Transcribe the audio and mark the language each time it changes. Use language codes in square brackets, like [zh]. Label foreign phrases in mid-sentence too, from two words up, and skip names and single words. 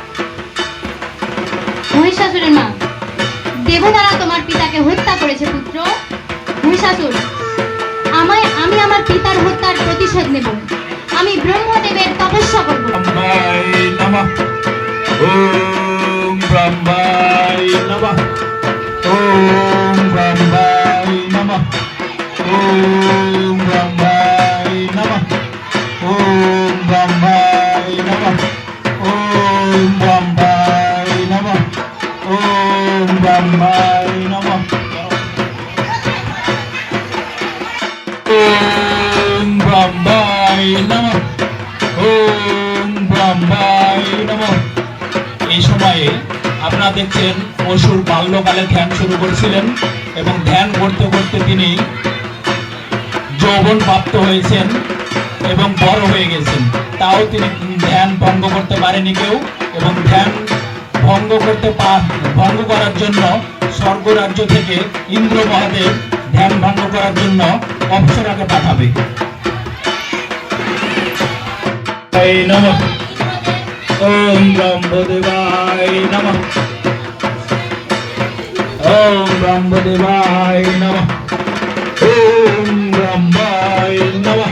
[bn] মহিষাসুরের মা, দেবতারা তোমার পিতাকে হত্যা করেছে পুত্র। মহিষাসুর, আমি আমার পিতার হত্যার প্রতিশোধ নেব। আমি ব্রহ্মদেবের তপস্যা করব। [sa] ওম ব্রহ্মায় নমঃ। ওম ব্রহ্মায় নমঃ। ওম ব্রহ্মায় নমঃ। ওম ব্রহ্মায় নমঃ। ওম ব্রহ্মায় নমঃ। ওম ব্রহ্মায় নমঃ। ওম ব্রহ্মায় নমঃ। ওম ব্রহ্মায় নমঃ। [bn] এই সময়ে আপনারা দেখছেন অসুর বাল্যকালে ধ্যান শুরু করেছিলেন এবং ধ্যান করতে করতে তিনি যৌবন প্রাপ্ত হয়েছেন এবং বড় হয়ে গেছেন। তাও তিনি ধ্যান ভঙ্গ করতে পারেনি কেউ, এবং ধ্যান ভঙ্গ করার জন্য স্বর্গরাজ্য থেকে ইন্দ্র মহাদেব ধ্যান ভঙ্গ করার জন্য অপ্সরাকে পাঠাবে। [sa] নমঃ। ওম ব্রহ্মদেবায় নমঃ। ওম ব্রহ্মদেবায় নমঃ। ওম ব্রহ্মায় নমঃ।